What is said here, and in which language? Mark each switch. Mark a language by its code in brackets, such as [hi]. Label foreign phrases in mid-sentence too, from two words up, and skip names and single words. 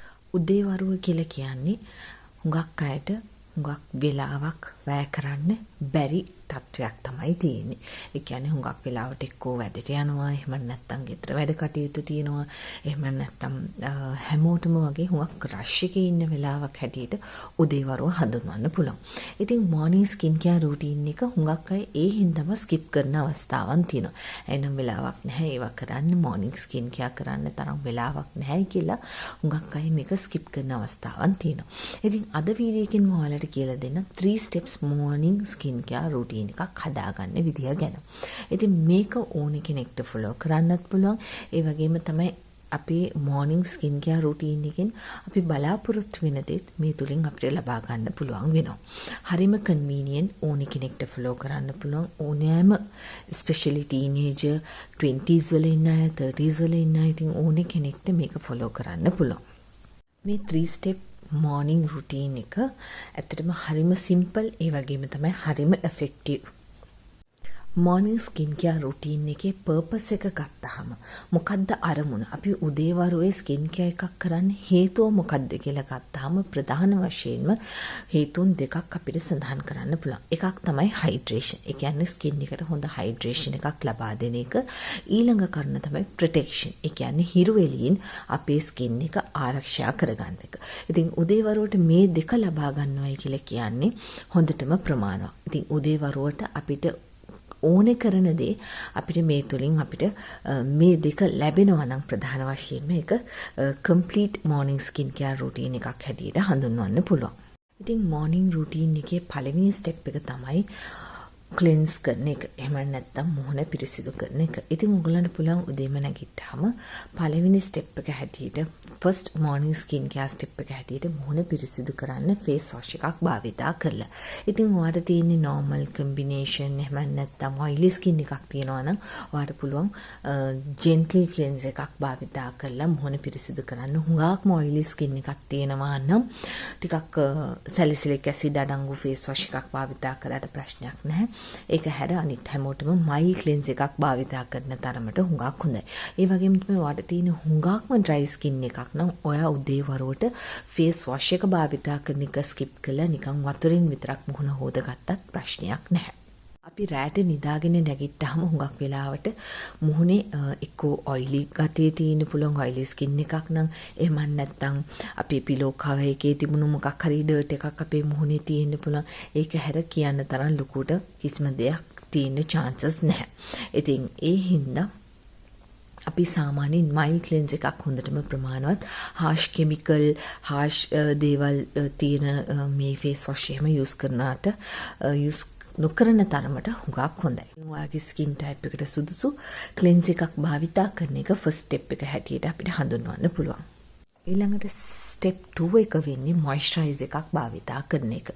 [si] උදේවරුව කියලා කියන්නේ හුඟක් අයට හුඟක් වෙලාවක් වැය කරන්න බැරි තත්වයක් තමයි තියෙන්නේ. ඒ කියන්නේ හුඟක් වෙලාවට එක්කෝ වැඩට යනවා, එහෙම නැත්නම් ගෙදර වැඩ කටයුතු තියෙනවා, එහෙම නැත්නම් හැමෝටම වගේ හුඟක් රෂ් එකේ ඉන්න වෙලාවක් හැටියට උදේවරුව හඳුන්වන්න පුළුවන්. ඉතින් [en] morning skin care routine [si] එක හුඟක් අය ඒ හින්දාම skip කරන අවස්ථාවන් තියෙනවා. එනම් වෙලාවක් නැහැ ඒවා කරන්න, [en] morning skin care [si] කරන්න තරම් වෙලාවක් නැහැ කියලා හුඟක් අය මේක skip කරන අවස්ථාවන් තියෙනවා. ඉතින් අද වීඩියෝ එකෙන් මම ඔයාලට කියලා දෙන්න [en] 3 steps morning skin care routine [si] එකක් හදාගන්න විදිය ගැන. ඉතින් මේක ඕන කෙනෙක්ට follow කරන්නත් පුළුවන්. ඒ වගේම තමයි අපේ [en] morning skin care routine [si] එකෙන් අපි බලාපොරොත්තු වෙන දේත් මේ තුලින් අපිට ලබා ගන්න පුළුවන් වෙනවා. හරිම convenient ඕන කෙනෙක්ට follow කරන්න පුළුවන්. ඕනෑම [en] especially teenager [si] 20s වල ඉන්න අය 30s වල ඉන්න අය ඉතින් ඕන කෙනෙක්ට මේක follow කරන්න පුළුවන්. මේ [en] 3 step morning routine [si] එක ඇත්තටම හරිම simple ඒ වගේම තමයි හරිම effective. [en] morning skin care routine [si] එකේ purpose එක ගත්තාම මොකද්ද අරමුණ? අපි උදේවරුේ [en] skin care [si] එකක් කරන්න හේතුව මොකද්ද කියලා ගත්තාම ප්‍රධාන වශයෙන්ම හේතුන් දෙකක් අපිට සඳහන් කරන්න පුළුවන්. එකක් තමයි hydration. ඒ කියන්නේ skin එකට හොඳ hydration එකක් ලබා දෙන එක. ඊළඟ කරුණ තමයි protection. ඒ කියන්නේ හිරු එළියෙන් අපේ skin එක ආරක්ෂා කරගන්න එක. ඉතින් උදේවරුවට මේ දෙක ලබා ගන්නවයි කියලා කියන්නේ හොඳටම ප්‍රමාණවත්. ඉතින් උදේවරුවට අපිට ඕනේ කරන දේ අපිට මේ තුලින් අපිට මේ දෙක ලැබෙනවා නම් ප්‍රධාන වශයෙන්ම ඒක [en] complete morning skin care routine [si] එකක් හැටියට හඳුන්වන්න පුළුවන්. ඉතින් [en] morning routine [si] එකේ පළවෙනි step එක තමයි cleanse කරන එක. එහෙම නැත්නම් මුහුණ පිරිසිදු කරන එක. ඉතින් ඔයගලන්ට පුළුවන් උදේම නැගිට්ටාම පළවෙනි step එක හැටියට [en] first morning skin care step [si] එක හැටියට මුහුණ පිරිසිදු කරන්න [en] face wash [si] එකක් භාවිතා කරලා. ඉතින් ඔයාලට තියෙන්නේ [en] normal combination [si] එහෙම නැත්නම් [en] oily skin [si] එකක් තියෙනවා නම් ඔයාලට පුළුවන් [en] gently cleanse [si] එකක් භාවිතා කරලා මුහුණ පිරිසිදු කරන්න. හුඟක්ම [en] oily skin [si] එකක් තියෙනවා නම් ටිකක් [en] salicylic acid [si] අඩංගු [en] face wash [si] එකක් භාවිතා කරාට ප්‍රශ්නයක් නැහැ. ඒක හැර අනිත් හැමෝටම [en] mild cleanse [si] එකක් භාවිතා කරන තරමට හුඟක් හොඳයි. ඒ වගේම තමයි ඔයාලට තියෙන හුඟක්ම [en] dry skin [si] එකක් නම් ඔයා උදේවරුවට [en] face wash [si] එක භාවිතා කරන එක skip කරලා නිකන් වතුරින් විතරක් මුහුණ හොදගත්තත් ප්‍රශ්නයක් නැහැ. අපි රැට නිදාගෙන නැගිට්ටාම හුඟක් වෙලාවට මුහුණේ එක්කෝ oily ගතිය තියෙන පුළුවන් [en] oily skin [si] එකක් නම් එහෙම නැත්නම් අපේ [en] pillow cover [si] එකේ තිබුණු මොකක් හරි dirt එකක් අපේ මුහුණේ තියෙන්න පුළුවන්. ඒක හැර කියන්න තරම් ලොකුට කිසිම දෙයක් තියෙන්න chances නැහැ. ඉතින් ඒ හින්දා අපි සාමාන්‍යයෙන් [en] mild cleanse [si] එකක් හොඳටම ප්‍රමාණවත් [en] harsh chemical harsh [si] දේවල් තියෙන මේ [en] face wash [si] එහෙම use කරනාට use නොකරන තරමට හුඟක් හොඳයි. ඔයාගේ [en] skin type [si] එකට සුදුසු cleanse එකක් භාවිතා කරන එක [en] first step [si] එක හැටියට අපිට හඳුන්වන්න පුළුවන්. ඊළඟට step 2 එක වෙන්නේ moisturize එකක් භාවිතා කරන එක.